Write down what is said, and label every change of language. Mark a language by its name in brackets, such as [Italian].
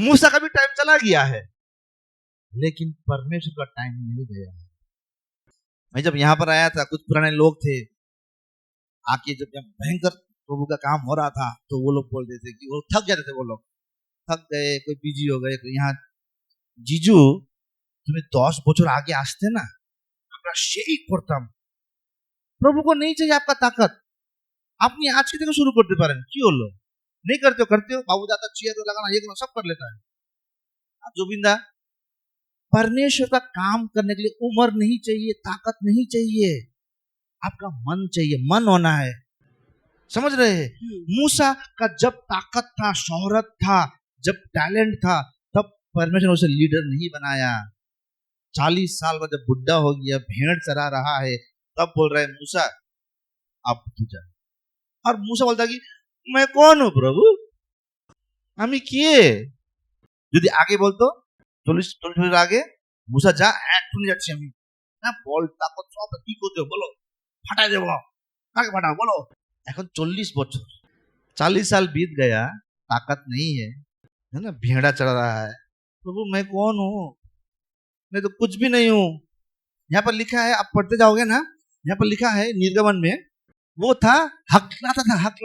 [Hindi] मूसा का भी टाइम चला गया है, लेकिन परमेश्वर का टाइम नहीं गया। मैं जब यहाँ पर आया था, कुछ पुराने लोग थे आके, जब भयंकर प्रभु का काम हो रहा था, तो वो लोग बोलते थे कि वो थक जाते थे, वो लोग थक गए, कोई बिजी हो गए। तो यहाँ जीजू [Bangla] তুমি 10 বছর আগে আসতে না, আমরা সেই করতাম। প্রভু [Hindi] को नहीं चाहिए आपका ताकत, [Bangla] আপনি আজকে থেকে শুরু করতে পারেন। কি হলো? [Hindi] नहीं करते हो, बाबू दादा चेयर लगाना, ये करना, सब कर लेता है। जोबिंदा, परमेश्वर का काम करने के लिए उम्र नहीं चाहिए, ताकत नहीं चाहिए, आपका मन चाहिए, मन होना है। समझ रहे हैं? मूसा का जब ताकत था, शोहरत था, जब टैलेंट था, तब परमेश्वर ने उसे लीडर नहीं बनाया। 40 साल बाद जब बुढ़ा हो गया, भेड़ चरा रहा है, तब बोल रहा है मूसा, अब तू जा। और मूसा बोलता कि मैं कौन हूं प्रभु? [Bangla] আমি কে? যদি আগে বলতো 40 বছর আগে, মুসা যা, এক্ষুনি যাচ্ছি আমি, হ্যাঁ, বল তাকত সব কি করতে বলো, ফাটাই দেবো, কাকে ফাটাও বলো। এখন 40 বছর, [Hindi] 40 साल बीत गया, ताकत नहीं है ना, भेड़ा चढ़ रहा है। प्रभु मैं कौन हूं? मैं तो कुछ भी नहीं हूं। यहाँ पर लिखा है, आप पढ़ते जाओगे ना, यहाँ पर लिखा है निर्गमन में, वो था हकलाता था।